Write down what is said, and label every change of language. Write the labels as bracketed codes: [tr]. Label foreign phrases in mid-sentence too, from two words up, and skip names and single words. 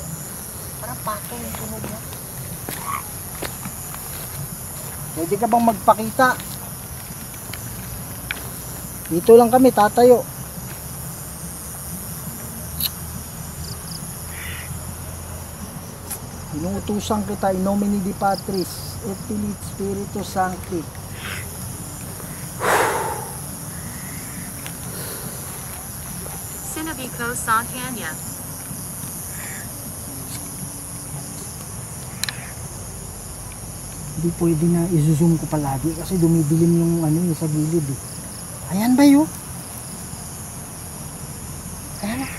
[tl] Parang pato yung tunog niya. Pwede ka bang magpakita? Dito lang kami, tatayo. Inuutusan kita [la] in nomine di Patris et Filii Spiritus Sancti. [tl] Sinabico sa kanya. Hindi pwede na i-zoom ko palagi kasi dumidilim yung ano yung sa gilid eh. Ayan ba yun? Ayan na.